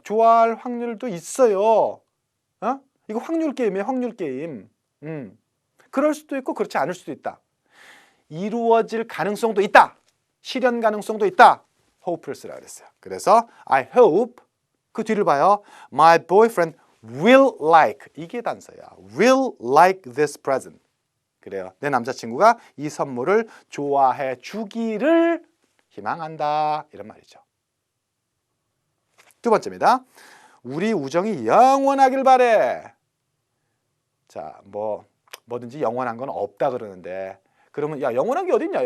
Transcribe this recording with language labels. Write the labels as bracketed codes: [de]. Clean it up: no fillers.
[ko] 좋아할 확률도 있어요. 이거 확률 게임이에요. 확률 게임. 그럴 수도 있고 그렇지 않을 수도 있다. 이루어질 가능성도 있다. 실현 가능성도 있다. hope를 쓰라 그랬어요. 그래서 [en] I hope [ko] 그 뒤를 봐요. [en] My boyfriend will like [ko] 이게 단서야. [en] will like this present. [ko] 그래요. 내 남자친구가 이 선물을 좋아해 주기를 희망한다. 이런 말이죠. 두 번째입니다. 우리 우정이 영원하길 바래. 자, 뭐든지 영원한 건 없다 그러는데 그러면 야, 영원한 게 어딨냐?